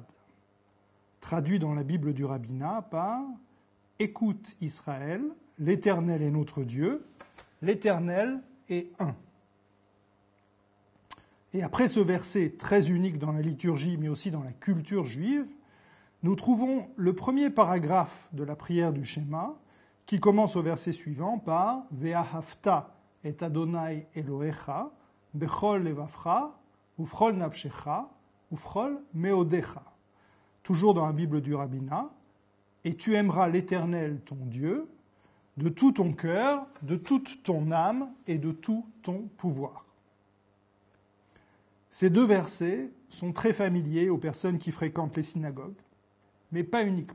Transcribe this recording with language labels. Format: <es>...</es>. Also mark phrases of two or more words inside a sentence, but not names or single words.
<fr>Traduit dans la Bible du rabbinat par « Écoute Israël, l'Éternel est notre Dieu, l'Éternel est un ». Et après ce verset très unique dans la liturgie, mais aussi dans la culture juive, nous trouvons le premier paragraphe de la prière du Shema, qui commence au verset suivant par «</fr> <he>ואהבת את ה' אלוהיך בכל לבבך ובכל נפשך ובכל מאודך</he> <fr>» toujours dans la Bible du rabbinat, « Et tu aimeras l'Éternel ton Dieu de tout ton cœur, de toute ton âme et de tout ton pouvoir. » Ces deux versets sont très familiers aux personnes qui fréquentent les synagogues, mais pas uniquement.</fr>